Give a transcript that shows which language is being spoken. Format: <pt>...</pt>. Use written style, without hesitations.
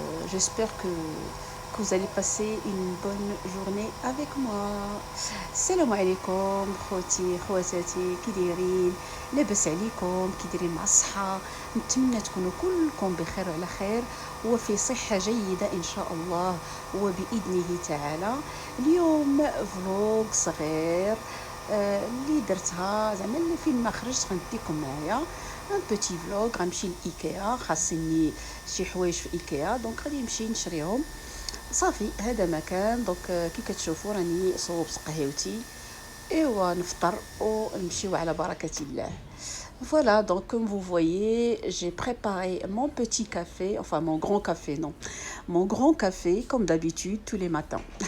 <fr>J'espère que vous allez passer une bonne journée avec moi.</fr> <ar>السلام عليكم خوتي خواتاتي كي دايرين؟ لاباس عليكم؟ كي دايرين مع الصحة؟ نتمنى تكونوا كلكم بخير وعلى خير وفي صحة جيدة إن شاء الله وبإذنه تعالى. اليوم فلوق صغير اللي درتها زعما اللي فين ما خرجت غنديكم معايا ان بوتي فلوغ. غنمشي لايكيا، خاصني شي حوايج في ايكيا دونك غادي نمشي نشريهم صافي. هذا مكان دونك كي كتشوفوا راني صوبت قهوتي ايوا نفطر ونمشيو على بركة الله.</ar> <fr>Voilà, donc comme vous voyez, j'ai préparé mon petit café, enfin mon grand café, non, mon grand café comme d'habitude tous les matins.</fr>